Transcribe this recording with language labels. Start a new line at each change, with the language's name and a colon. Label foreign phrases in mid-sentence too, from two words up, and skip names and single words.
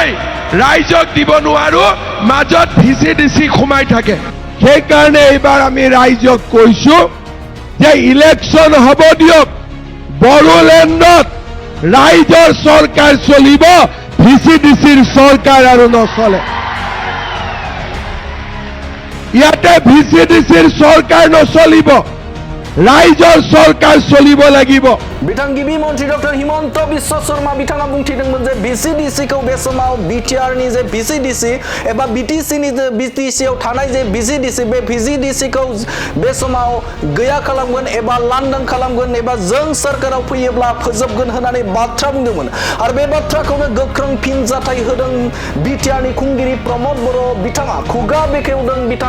Assamese: ৰাইজক দিব নোৱাৰো মাজত ভিচিডিচি সোমাই থাকে সেইকাৰণে এইবাৰ আমি ৰাইজক কৈছো যে ইলেকশন হ'ব দিয়ক বড়োলেণ্ডত ৰাইজৰ সরকার চলিব ভিচিডিচিৰ সরকার আৰু নচলে ইয়াতে ভিচিডিচিৰ সরকার নচলিব ৰাইজৰ সরকার চলিব লাগিব
Bodo: बिथां गिबि मन्त्रि डक्टर हिमन्त बिश्व शर्मा बिथाङा बुंथिदोंमोन जे Vcdc खौ बे समाव बिटिआर नि जे Vcdc एबा BTC नि जे BTC आव थानाय जे Vcdc बे Vcdc खौ बे समाव गैया खालामगोन एबा लांदां खालामगोन एबा जों सरकाराव फैयोब्ला फोजोबगोन होननानै बाथ्रा बुंदोंमोन आरो बे बाथ्राखौनो गोख्रों फिनजाथाय होदों बिटिआर नि खुंगिरि प्रमोद बर' बिथाङा खुगा बेखेवदों बिथां